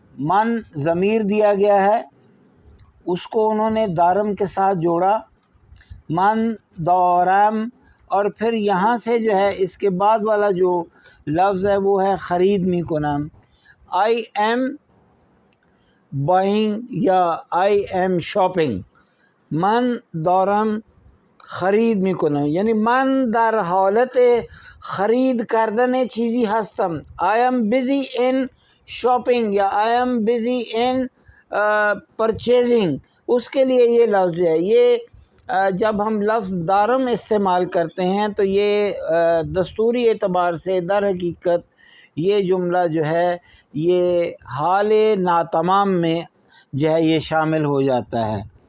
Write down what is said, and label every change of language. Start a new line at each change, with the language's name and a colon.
Urdu: من ضمیر دیا گیا ہے، اس کو انہوں نے دارم کے ساتھ جوڑا، من دارم، اور پھر یہاں سے جو ہے اس کے بعد والا جو لفظ ہے وہ ہے خرید می کنم.
English: I am buying یا I am shopping.
Persian: من دارم خرید می کنم، یعنی من در حالت خرید کردن چیزی هستم.
English: I am busy in shopping یا I am busy in purchasing.
Urdu: اس کے لیے یہ لفظ ہے. یہ جب ہم لفظ دارم استعمال کرتے ہیں تو یہ دستوری اعتبار سے در حقیقت یہ جملہ جو ہے یہ حال ناتمام میں جو ہے یہ شامل ہو جاتا ہے.